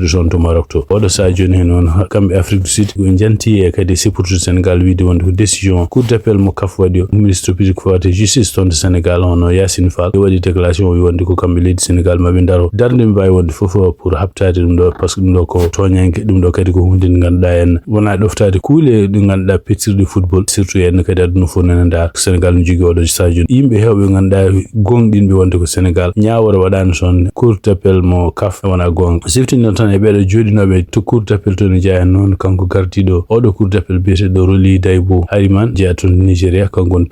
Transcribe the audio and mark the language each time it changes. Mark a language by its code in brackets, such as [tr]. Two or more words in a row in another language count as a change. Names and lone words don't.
[ff] toon to Maroc to oɗo sa joni hen noon kamɓe Afrique du Sud ko janti e kadi supportude Sénégal wiide wonde ko [fr] décision cour d'appel [ff] mo kaf waɗi o [fr] ministre public [ff] fawde justice toon to Sénégal hono Yacine Fall ɓe waɗi déclaration wi wonde ko kamɓe leydi Sénégal maɓe daro darde ɓe mbawi wonde foof pour habtade ɗum ɗo [fr] par ce que [ff] ɗum ɗo ko toñangue ɗum ɗo kadi ko hunde nde ganduɗa en wona ɗoftade kuule ɗe ganduɗa pettirɗe [fr] football surtout [ff] en kadi aduna fof nana nda Sénégal no jogui oɗo sadio yimɓe hewɓe ganduɗa gonɗinɓe wonde ko Sénégal ñawore waɗani toon [fr] cour d'appel [ff] mo CAF wona gonga siftinno tan e ɓeɗo joɗinoɓe to [fr] cour d'appel [ff] to ne jeeya noon kanko gardiɗo oɗo cour d'appel biyeteɗo Roli Daybo Hariman jeeya toon Nigéria kanko woni